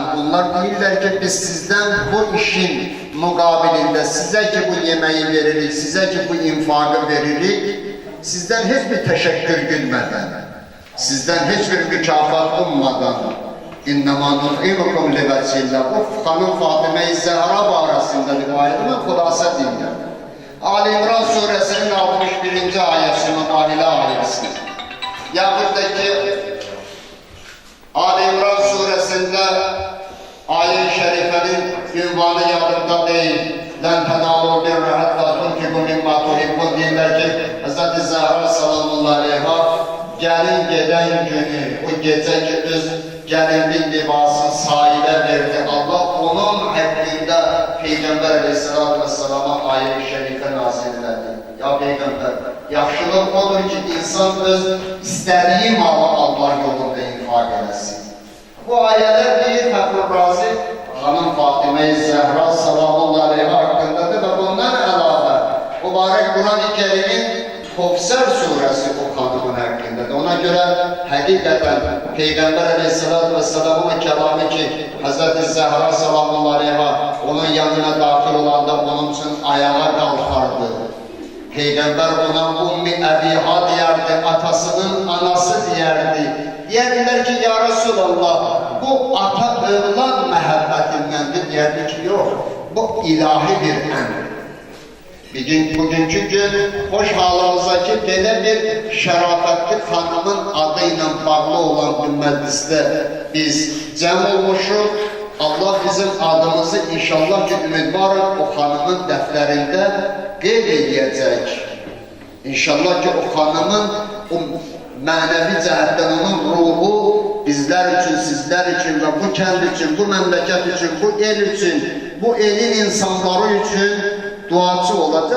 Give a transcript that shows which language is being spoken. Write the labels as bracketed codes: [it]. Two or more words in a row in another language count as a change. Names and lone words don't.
[az] Onlar deyirlər ki, biz sizdən bu işin müqabilində, sizə ki bu yeməyi veririk, sizə ki bu infaqı veririk, sizdən heç bir təşəkkür gülmədən, sizdən heç bir mükafat ummadan, [ar] إنما نطعمكم لوجه الله. [az] Bu Hanım Fatıma-i Zehra barəsində rivayətimi xülasə deyirəm. Ali İmran suresinin 61. ayəsinin Nahile ayəsi. [tr] Yaxud da ki Ali İmran suresinde ayet-i şerifenin ünvanı yadımda değil. [ar] لن تنالوا البر حتى تنفقوا مما تحبون [az] deyirlər ki, [ar] Hz. [az] Zəhra [ar] صلى الله عليها [az] gəlin gedən günü, o gecə ki öz gəlinlik libasını sahilə verdi. Allah onun həqqində Peyğəmbər [ar] عليه الصلاة والسلام [az] ayet-i şerifə nazil elədi. Ya Peyğəmbər, yaxşılıq odur ki insan öz istədiyi malı Allah yolunda infak eləsin. Bu ayələr deyir Fəxrur Razi Hanım Fatıma-i Zəhra [ar] صلى الله عليها [az] haqqındadır və bundan əlavə mübarək Quran-ı Kərimin Kevser suresi o kanunun hakkındadır. [tr] Ona göre hakikaten Peygamber [ar] عليه الصلاة والسلام [tr] kelamı ki Hz. Zehra [ar] صلى الله عليها [tr] onun yanına dahil olanda onun için ayağa kalkardı. [az] Peygamber ona Ummi Ebiha diyerdi, atasının anası diyerdi. Diyerdiler ki [ar] يا رسول الله [az] bu ata oğlan mehabbetindendir. [tr] Diyerdi ki yok, bu ilahi bir emir. [az] Bugünkü gün hoş halımızdaki belə bir şərafətli xanımın adıyla bağlı olan bir məclisdə biz cəm olmuşuq. Allah bizim adımızı inşallah ki ümidvarıq o xanımın dəftərində qeyd edəcək. İnşallah ki o xanımın o mənəvi cəhətdən onun ruhu bizlər üçün, sizlər üçün və bu kənd üçün, bu məmləkət üçün, bu el üçün, bu elin insanları üçün duacı olacaq.